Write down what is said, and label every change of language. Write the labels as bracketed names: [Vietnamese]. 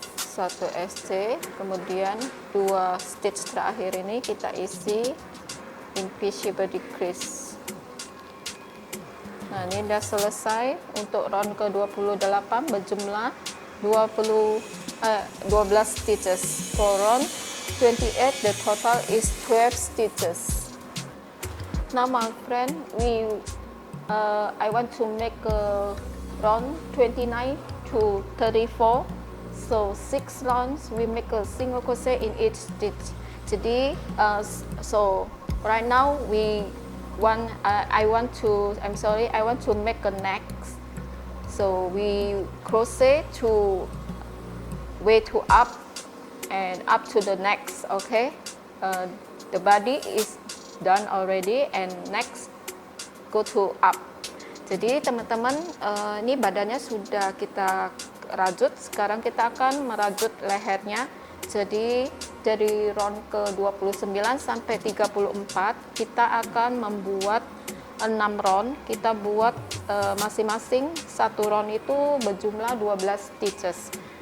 [Indonesian] 1 SC, kemudian 2 stitch terakhir ini kita isi invisible decrease. Nah, ini udah selesai untuk round ke 28 berjumlah 12 stitches. [English] For round 28 the total is 12 stitches. Now my friend, I want to make a round 29 to 34. So 6 rounds we make a single crochet in each stitch. Jadi so right now I want to make a neck. So we crochet to way to up and up to the next. Okay, the body is done already and next go to up. [Indonesian] Jadi teman-teman, ini badannya sudah kita rajut. Sekarang kita akan merajut lehernya. Jadi dari round ke 29 sampai 34 kita akan membuat 6 round. Kita buat masing-masing satu round itu berjumlah 12 stitches.